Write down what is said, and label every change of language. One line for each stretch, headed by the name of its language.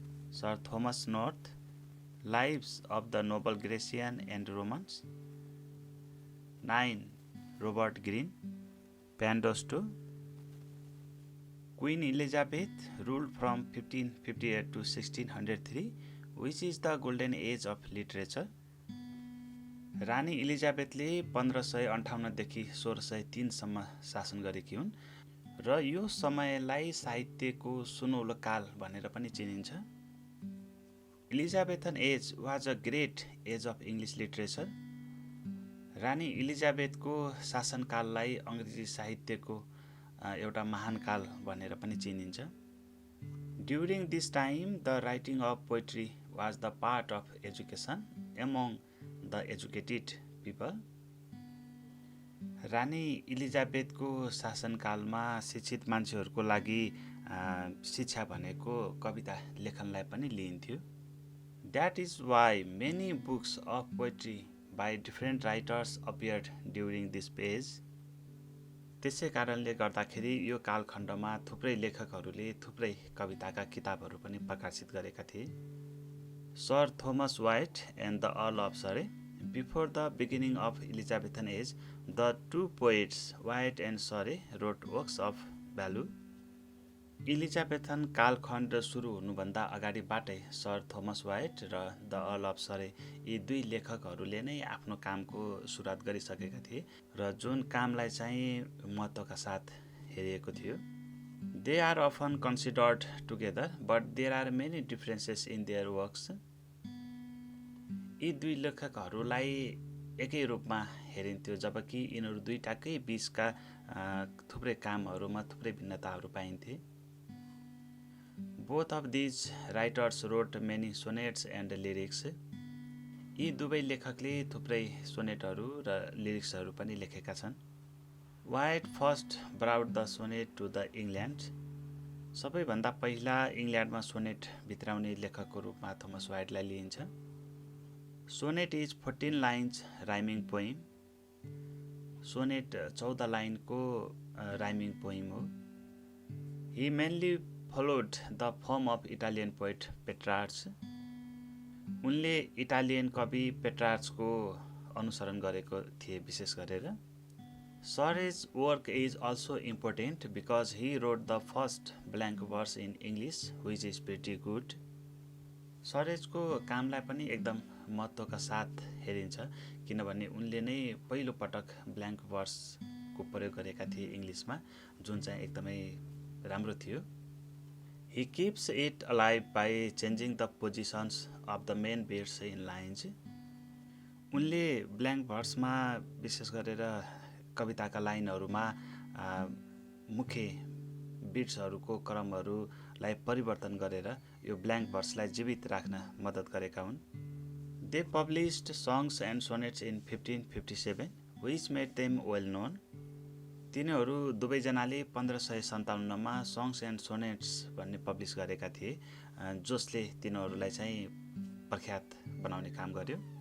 English: Sir Thomas North, Lives of the Noble Grecian and Romans. 9. Robert Greene, Pandosto. Queen Elizabeth ruled from 1558 to 1603, which is the golden age of literature.
Nepali: रानी इलिजाबेथले 1558 देखि 1603 सम्म शासन गरेकी हुन् र यो समयलाई साहित्यको सुनौलो काल भनेर पनि चिनिन्छ।
English: Elizabethan age was a great age of English literature.
Nepali: रानी इलिजाबेथको शासनकाललाई अङ्ग्रेजी साहित्यको एउटा महान काल भनेर पनि चिनिन्छ।
English: During this time the writing of poetry was the part of education among the educated people.
Nepali: रानी इलिजाबेथको शासनकालमा शिक्षित मान्छेहरूको लागि शिक्षा भनेको कविता लेखनलाई पनि लिइन्थ्यो।
English: That is why many books of poetry by different writers appeared during this page.
Nepali: त्यसै कारणले गर्दाखेरि यो कालखण्डमा थुप्रै लेखकहरूले थुप्रै कविताका किताबहरू पनि प्रकाशित गरेका थिए।
English: Sir Thomas White and the Earl of Surrey. Before the beginning of Elizabethan age, the two poets, White and Surrey, wrote works of value.
Nepali: इलिजाबेथन कालखण्ड सुरु हुनुभन्दा अगाडिबाटै सर थोमस वाइट र द अर्ल अफ सरे यी दुई लेखकहरूले नै आफ्नो कामको सुरुवात गरिसकेका थिए र जुन कामलाई चाहिँ महत्त्वका साथ हेरिएको थियो।
English: They are often considered together, but there are many differences in their works.
Nepali: यी दुई लेखकहरूलाई एकै रूपमा हेरिन्थ्यो जबकि यिनीहरू दुईटाकै बीचका थुप्रै कामहरूमा थुप्रै भिन्नताहरू पाइन्थे।
English: Both of these writers wrote many sonnets and lyrics.
Nepali: यी दुवै लेखकले थुप्रै सोनेटहरू र लिरिक्सहरू पनि लेखेका छन्।
English: White first brought the sonnet to the England.
Nepali: सबैभन्दा पहिला इङ्ल्यान्डमा सोनेट भित्राउने लेखकको रूपमा थोमस वाइटलाई लिइन्छ।
English: Sonnet is 14 lines rhyming poem.
Nepali: Sonnet 14 लाइनको राइमिङ पोइम हो।
English: He mainly followed the form of Italian poet Petrarch.
Nepali: उनले इटालियन कवि पेट्रार्चको अनुसरण गरेको थिए विशेष गरेर।
English: Surrey's work is also important because he wrote the first blank verse in English, which is pretty good.
Nepali: Surreyको कामलाई पनि एकदम महत्त्वका साथ हेरिन्छ किनभने उनले नै पहिलो पटक ब्ल्याङ्क वर्स को प्रयोग गरेका थिए इङ्ग्लिसमा, जुन चाहिँ एकदमै राम्रो थियो।
English: He keeps it alive by changing the positions of the main beats in lines.
Nepali: उनले ब्ल्याङ्क भर्समा विशेष गरेर कविताका लाइनहरूमा मुख्य बिट्सहरूको क्रमहरूलाई परिवर्तन गरेर यो ब्ल्याङ्क भर्सलाई जीवित राख्न मद्दत गरेका हुन्।
English: They published songs and sonnets in 1557, which made them well known.
Nepali: तिनीहरू दुवैजनाले 1557 मा सङ्ग्स एन्ड सोनेट्स भन्ने पब्लिस गरेका थिए, जसले तिनीहरूलाई चाहिँ प्रख्यात बनाउने काम गर्यो।